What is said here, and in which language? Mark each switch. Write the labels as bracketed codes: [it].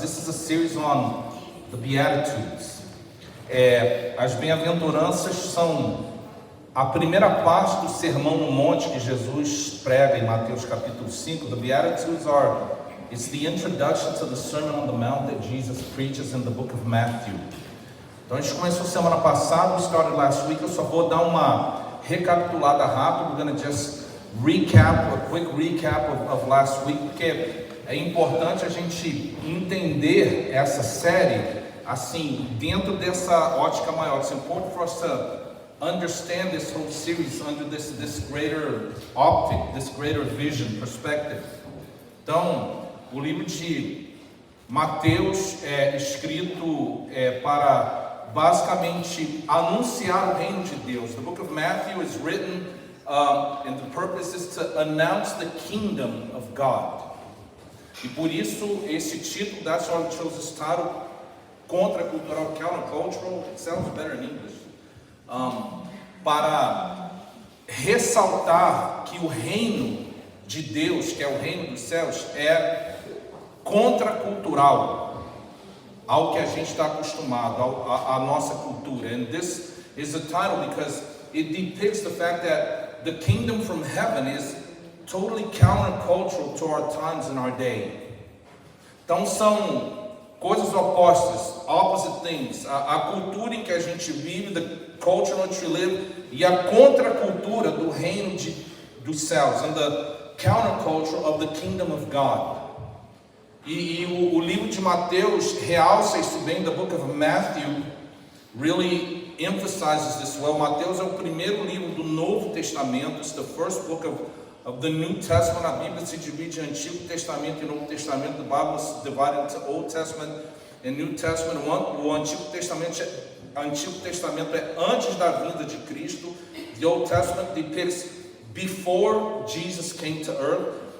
[en] This is a series on the Beatitudes. [pt] As bem-aventuranças são a primeira parte do Sermão no Monte que Jesus prega em Mateus capítulo 5. [en] The Beatitudes it's the introduction to the Sermon on the Mount that Jesus preaches in the book of Matthew. [pt] Então a gente começou semana passada, [en] we started last week. [pt] Eu só vou dar uma recapitulada rápida. [en] We're going to just recap, a quick recap of last week, [pt] porque é importante a gente entender essa série assim, dentro dessa ótica maior. [en] It's important for us to understand this whole series under this greater optic, this greater vision, perspective. [pt] Então, o livro de Mateus é escrito para basicamente anunciar o reino de Deus. [en] The book of Matthew is written and the purpose is to announce the kingdom of God. [pt] E por isso esse título, [en] that's why I chose this title, [pt] Contracultural, Countercultural. [en] It sounds better in English. [pt] Para ressaltar que o reino de Deus, que é o reino dos céus, é contracultural ao que a gente está acostumado, à nossa cultura. [en] And this is the title because it depicts the fact that the kingdom from heaven is totally countercultural to our times and our day. [pt] Então são coisas opostas, [en] opposite things. [pt] A cultura em que a gente vive, [en] the culture in which we live, [pt] e a contracultura do reino dos céus, [en] and the counterculture of the kingdom of God. [pt] E o livro de Mateus realça isso bem. [en] The book of Matthew really emphasizes this well. [pt] Mateus é o primeiro livro do Novo Testamento. [en] It's the first book of the New Testament. [pt] A Bíblia se divide em Antigo Testamento e Novo Testamento. [en] The Bible is divided into Old Testament and New Testament. [pt] O Antigo Testamento é antes da vinda de Cristo. [en] The Old Testament depicts before Jesus came to earth.